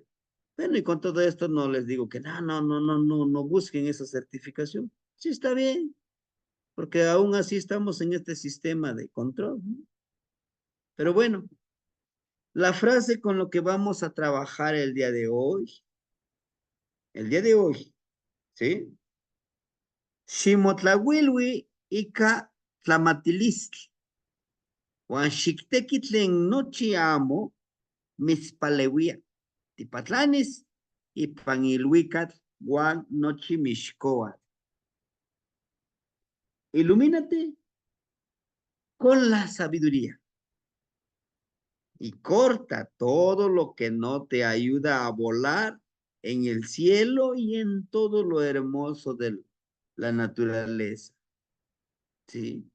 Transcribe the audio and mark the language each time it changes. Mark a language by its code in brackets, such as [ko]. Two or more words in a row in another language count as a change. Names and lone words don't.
[es] Bueno, y con todo esto no les digo que no busquen esa certificación. Sí, está bien, porque aún así estamos en este sistema de control, ¿no? Pero bueno, la frase con lo que vamos a trabajar el día de hoy, ¿sí? [nah] Ximotlahuilui ika tlamatilistli. Juan xictequi tlen nochi amo mitzpaleuia. Tipatlanis ipan iluicat Juan nochi mixcoatl. [es] Ilumínate con la sabiduría y corta todo lo que no te ayuda a volar en el cielo y en todo lo hermoso de la naturaleza. ¿Sí?